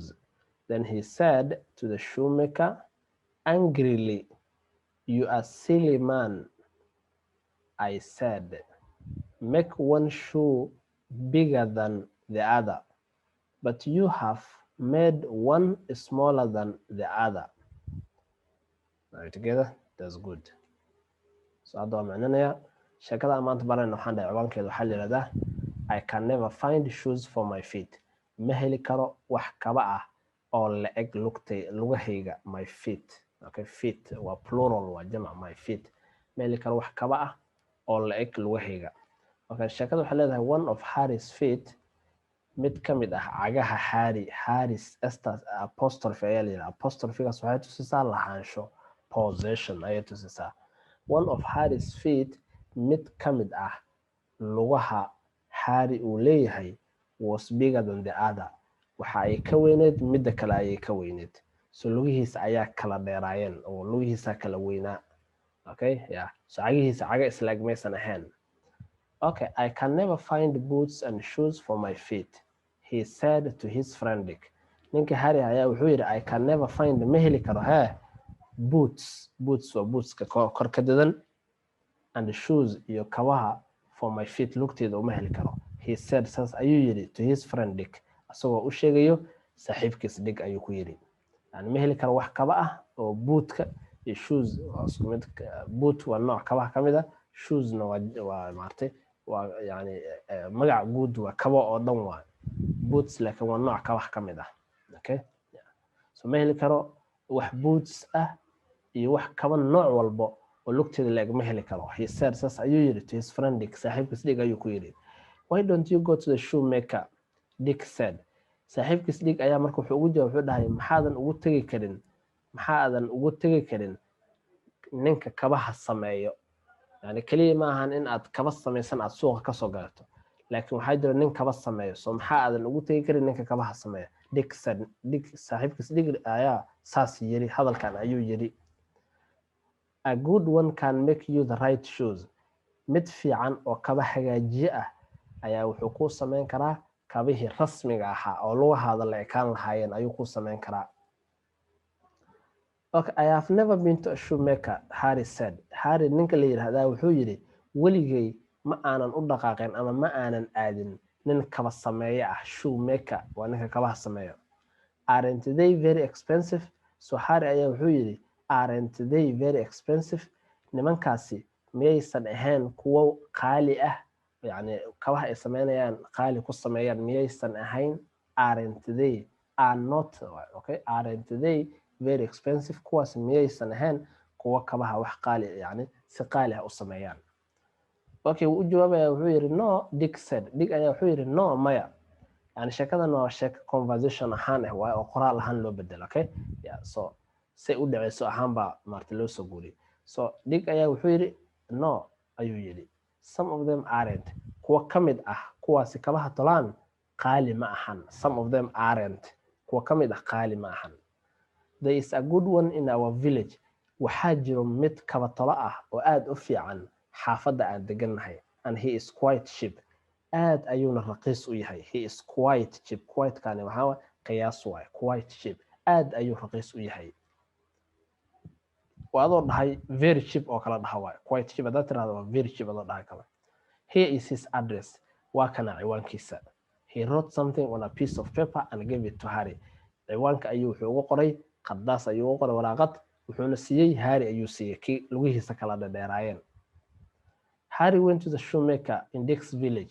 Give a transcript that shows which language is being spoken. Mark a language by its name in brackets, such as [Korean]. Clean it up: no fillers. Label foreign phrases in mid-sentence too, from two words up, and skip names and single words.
[English] Then he said to the shoemaker angrily, "You are silly man. I said make one shoe bigger than the other, but you have made one smaller than the other. Are we together? That's good. [Somali] So hadda waa macninaya sheekada aan maanta baranayno waxaan dhahay ciwaankeeda waxaa la yidhahdaa [English] I can never find shoes for my feet. [Somali] Ma heli karo wax kaba ah oo la eg lugahayga [English] my feet. [Somali] Okay, feet waa plural waa jamac [English] my feet. [Somali] Ma heli karo wax kaba ah oo la eg lugahayga. Okay, sheekada waxay leedahay [English] one of Harry's feet [Somali] mid ka mid ah cagaha Harry's estas apostrophe ayaa la yidhaha apostrophigaas waxay tusisaa lahaansho possession ayay tusisaa. [English] One of Harry's feet [Somali] mid ka mid ah lugaha Harry uu leeyahay [English] was bigger than the other. [Somali] Waxa ay ka weyneed midda kale ayay ka weyneed. So lugihiisa ayaa kala dheeraayeen oo lugihiisa kala weynaa. [English] Okay, yeah. [Somali] So caga isla eg maysan ahayn. [English] Okay, I can never find boots and shoes for my feet, he said to his friend Dick. [Somali] Ninka Harry ayaa wuxuu yidhi [English] I can never find [Somali] ma heli karo boots waa bootska korka dadan [English] and shoes [Somali] iyo kabaha [English] for my feet [Somali] lugteeda uma heli karo. [English] He said [Somali] saas ayuu yidhi [English] to his friend Dick [Somali] asagoo u sheegayo saaxiibkiis Dick ayuu ku yidhi yani ma heli karo wax kaba ah oo bootka iyo shoes waa isku mid boot waa nooc kabaha ka mid ah shoesna waa maartay waa yani magac guud waa kabo oo dhan waa boots laakiin waa nooc kabaha ka mid ah. Okay, so ma heli karo wax boots ah iyo wax kaba nooc walbo oo lugteeda la eg ma heli karo. [English] He said [Somali] saas ayuu yidhi [English] to his friend Dick [Somali] saaxiibkiis Dick ayuu ku yidhi. [English] Why don't you go to the shoemaker? Dick said. [Somali] Saaxiibkiis Dick ayaa marka wuxuu ugu jawaab wuxuu dhahay maxaadan ugu tegi karin ninka kabaha sameeyo. Yani kaliya ma ahan in aad kaba samaysan aad suuqa ka soo galato laakiin waxaa jira nin kaba sameeyo so maxaadan ugu tegi karin ninka kabaha sameeyo. [English] Dick said. [Somali] Dick saaxiibkiis Dick ayaa saas yiri hadalkan ayuu yiri. [English] A good one can make you the right shoes. [Somali] Mid fiican oo kaba hagaajiye ah ayaa wuxuu ku sameyn karaa kabihii rasmiga ahaa oo lugahaada la ekaan lahaayeen ayuu ku sameyn karaa. [English] Okay, I have never been to a shoemaker, Harry said. [Somali] Harry ninka la yiraahdaa wuxuu yiri waligay ma aanan u dhaqaaqin ama ma aanan aadin nin kaba sameeye ah. Shoemaker waa ninka kabaha sameeyo. [English] Aren't they very expensive? [Somali] So Harry ayaa wuxuu yiri [English] aren't they very expensive? [Somali] Nimankaasi miyaysan ahayn kuwo qaali ah yani kabaha ay sameynayaan qaali ku sameeyaan miyaysan ahayn. [English] Aren't they are not okay aren't they very expensive [Somali] kuwaas miyaysan ahayn kuwa kabaha wax qaali yani si qaali ah u sameeyaan. Okay, wuu jawaabaya wuxuu yiri no. [English] Dick said. [Somali] Dick ayaa wuxuu yiri no maya yani sheekadan waa sheeko conversation ahaan ah waa oo qoraal ahaan loo bedelo. [English] Okay, yeah, [Somali] so say u dhaceyso ahaan baa maarta loo soo guuriyay. So Dick ayaa wuxuu yiri no ayuu yiri [English] some of them aren't [Somali] kuwa ka mid ah kuwaasi kabaha tolaan qaali ma ahan. [English] Some of them aren't [Somali] kuwa ka mid ah qaali ma ahan. [English] There is a good one in our village. [Somali] Waxaa jiro mid kaba tolo ah oo aad u fiican xaafadda aan degannahay [English] and he is quite cheap. [Somali] Aad ayuuna raqiis u yahay. [English] He is quite cheap. [Somali] Quite kaani waxaa qiyaas waay. [English] Quite cheap. [Somali] Aad ayuu raqiis u yahay. Waadoo dhahay [English] very cheap [Somali] oo kala dhaha waay. [English] Quite cheap [Somali] haddaad tiraahdo waa [English] very cheap [Somali] adoo dhahay kale. [English] Here is his address. [Somali] Waa kana ciwaankiisa. [English] He wrote something on a piece of paper and gave it to Harry. [Somali] Ciwaanka ayuu wuxuu ugu qoray qadaas ayuu ugu qoray waraaqad wuxuuna siiyey Harry ayuu siiyey kii lugihiisa kala dheeraayeen. [English] Harry went to the shoemaker in Dick's village.